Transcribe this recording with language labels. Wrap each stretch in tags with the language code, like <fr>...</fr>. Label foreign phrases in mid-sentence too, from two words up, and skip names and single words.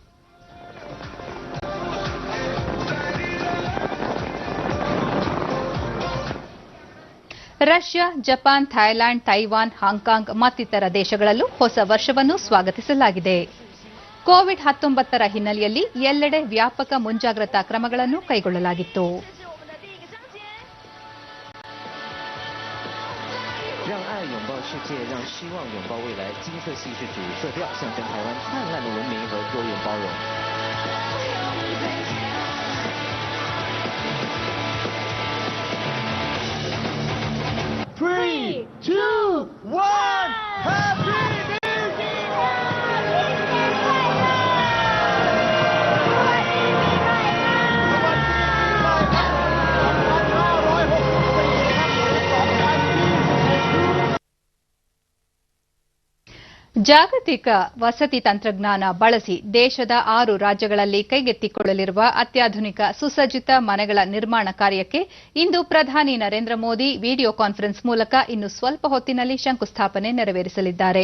<kn>ರಷ್ಯಾ, ಜಪಾನ್, ಥೈಲ್ಯಾಂಡ್, ತೈವಾನ್, ಹಾಂಗ್ಕಾಂಗ್ ಮತ್ತಿತರ ದೇಶಗಳಲ್ಲೂ ಹೊಸ ವರ್ಷವನ್ನು ಸ್ವಾಗತಿಸಲಾಗಿದೆ. ಕೋವಿಡ್-19 ಹಿನ್ನೆಲೆಯಲ್ಲಿ ಎಲ್ಲೆಡೆ ವ್ಯಾಪಕ ಮುಂಜಾಗ್ರತಾ ಕ್ರಮಗಳನ್ನು ಕೈಗೊಳ್ಳಲಾಗಿತ್ತು.</kn> <zh>让爱拥抱世界，让希望拥抱未来。金色系是主色调，象征台湾灿烂的文明和多元包容。3, 2, 1,</zh> <en>Happy New</en> <kn>ಜಾಗತಿಕ ವಸತಿ ತಂತ್ರಜ್ಞಾನ ಬಳಸಿ ದೇಶದ 6 ರಾಜ್ಯಗಳಲ್ಲಿ ಕೈಗೆತ್ತಿಕೊಳ್ಳಲಿರುವ ಅತ್ಯಾಧುನಿಕ ಸುಸಜ್ಜಿತ ಮನೆಗಳ ನಿರ್ಮಾಣ ಕಾರ್ಯಕ್ಕೆ ಇಂದು ಪ್ರಧಾನಿ ನರೇಂದ್ರ ಮೋದಿ</kn> <en>video conference</en> <kn>ಮೂಲಕ ಇನ್ನು ಸ್ವಲ್ಪ ಹೊತ್ತಿನಲ್ಲಿ ಶಂಕುಸ್ಥಾಪನೆ ನೆರವೇರಿಸಲಿದ್ದಾರೆ.</kn>